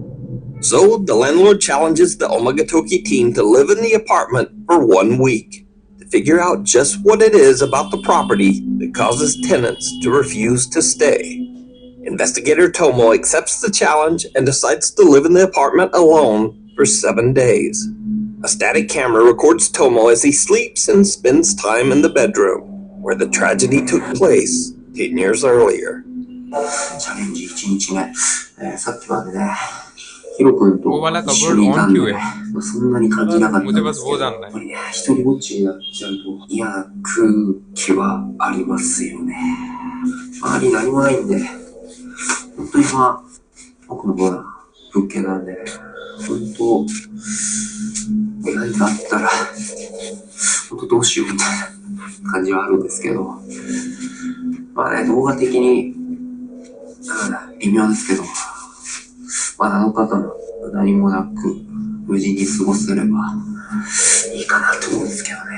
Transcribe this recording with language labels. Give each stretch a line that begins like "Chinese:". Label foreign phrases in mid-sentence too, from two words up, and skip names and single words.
English: So the landlord challenges the Omagatoki team to live in the apartment for 1 week to figure out just what it is about the property that causes tenants to refuse to stay. Investigator Tomo accepts the challenge and decides to live in the apartment alone for 7 days. A static camera records Tomo as he sleeps and spends time in the bedroom where the tragedy took place 10 years earlier.
Japanese: チャレンジ1日目、さっきまでね、ヒロ君と
Hindi: वो वाला
Japanese: 一緒にいたんで
Hindi: कवर्ड
Japanese: ね
Hindi: ऑन क्यों है
Japanese: まあ、そんなに感じなかったん
Hindi: मुझे
Japanese: で
Hindi: बस
Japanese: すけ
Hindi: वो
Japanese: ど、や
Hindi: जानना
Japanese: っ
Hindi: है
Japanese: ぱりね、一人ぼっちになっちゃうと嫌な空気はありますよね。周り何もないんで、本当に僕の物件なんで、本当、何かあったら、本当どうしようみたいな感じはあるんですけど、まあね、動画的に、微妙ですけど、まあ7日間何もなく無事に過ごせればいいかなと思うんですけどね。